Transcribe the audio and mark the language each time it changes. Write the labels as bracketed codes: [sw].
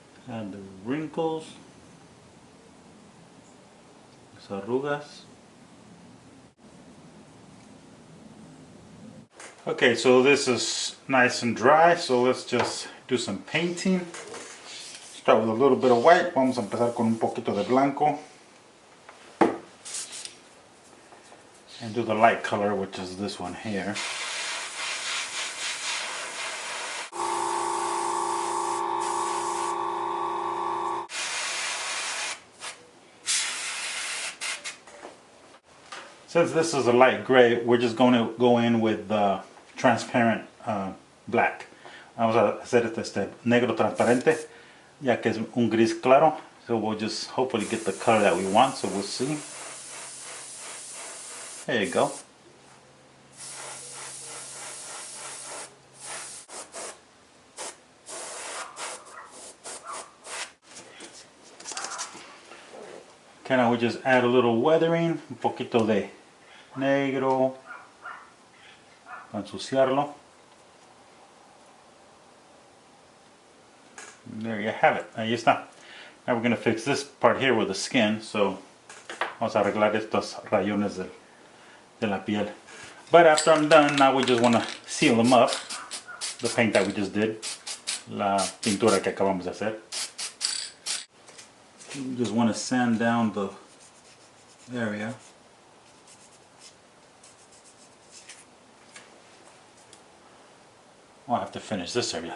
[en] Add the wrinkles, [es] las arrugas. [en] Okay, so this is nice and dry, so let's just do some painting. Start with a little bit of white. [es] Vamos a empezar con un poquito de blanco. [en] And do the light color, which is this one here. Since this is a light gray, we're just going to go in with transparent black. [es] Vamos a hacer este negro transparente, ya que es un gris claro. [en] So we'll just hopefully get the color that we want, so we'll see. There you go. Okay, now we just add a little weathering, [es] un poquito de negro para ensuciarlo. [en] There you have it. [es] Ahí está. [en] Now we're going to fix this part here with the skin. [es] So vamos a arreglar estos rayones de la piel. [en] But after I'm done, now we just want to seal them up. The paint that we just did. [es] La pintura que acabamos de hacer. [en] You just want to sand down the area. Oh, I have to finish this area.